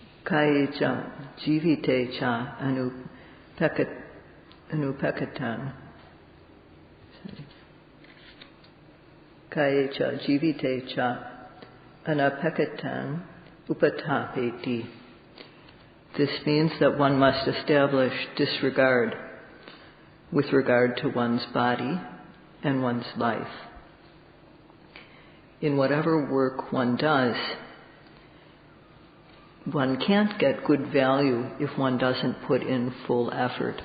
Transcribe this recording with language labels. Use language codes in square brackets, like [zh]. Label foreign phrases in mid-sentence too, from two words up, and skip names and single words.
[sa] kayecha jivite cha anupekatan. Kayecha jivite cha anapekatan upatapeti. [en] This means that one must establish disregard with regard to one's body and one's life. In whatever work one does, one can't get good value if one doesn't put in full effort.